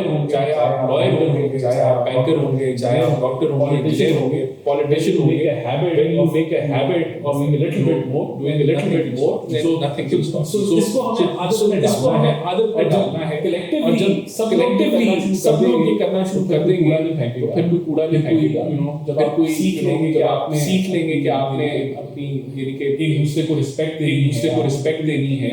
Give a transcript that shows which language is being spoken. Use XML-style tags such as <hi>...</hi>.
<ur>چاہے آپ lawyer ہوں گے, چاہے آپ banker ہوں گے, چاہے آپ doctor ہوں گے, engineer ہوں گے, politician ہوں گے.</ur> <en>When you make a habit of doing a little bit more, then nothing will stop.</en> <ur>So اس کو ہمیں عادت میں ڈالنا ہے. اور جب collectively سب لوگ یہ کرنا شروع کر دیں گے تو پھر کوئی کوڑا نہیں پھینکے گا. جب پھر آپ کوئی سیکھ لیں گے سیکھ لیں گے کہ آپ نے اپنی یعنی کہ ایک دوسرے کو رسپیکٹ دینی ہے.</ur>